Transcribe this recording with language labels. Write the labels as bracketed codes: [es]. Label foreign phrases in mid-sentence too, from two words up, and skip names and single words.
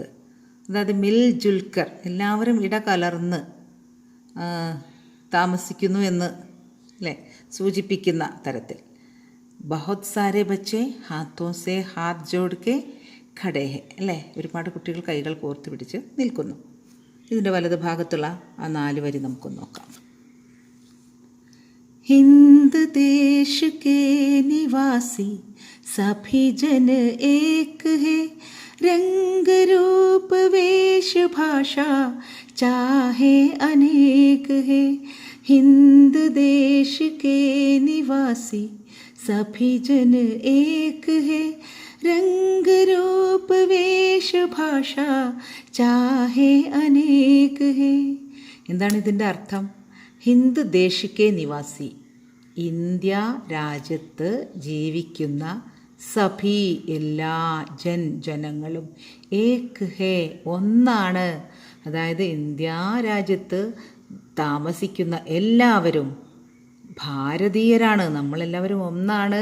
[ml] അതായത് [hi] मिल जुलकर, [ml] എല്ലാവരും ഇടകലർന്ന് താമസിക്കുന്നു എന്ന് അല്ലേ സൂചിപ്പിക്കുന്ന തരത്തിൽ. [hi] बहुत सारे बच्चे हाथों से हाथ जोड़ के खड़े हैं അല്ലേ? [ml] ഒരുപാട് കുട്ടികൾ കൈകൾ കോർത്ത് പിടിച്ച് നിൽക്കുന്നു. ഇതിൻ്റെ വലത് ഭാഗത്തുള്ള ആ 4 വരി നമുക്കൊന്ന് നോക്കാം. [hi] हिंद देश के निवासी सभी जन एक है, रंग रूप वेश भाषा चाहे अनेक है. हिंद देश के निवासी सभी जन एक है, रंग रूप वेश भाषा चाहे अनेक है. [ml] എന്താണ് ഇതിൻ്റെ അർത്ഥം? [hi] हिंद देश के निवासी, [ml] ഇന്ത്യ രാജ്യത്ത് ജീവിക്കുന്ന സഭി എല്ലാ ജനങ്ങളും, [hi] एक है [ml] ഒന്നാണ്. അതായത് ഇന്ത്യ രാജ്യത്ത് താമസിക്കുന്ന എല്ലാവരും ഭാരതീയരാണ്, നമ്മളെല്ലാവരും ഒന്നാണ്.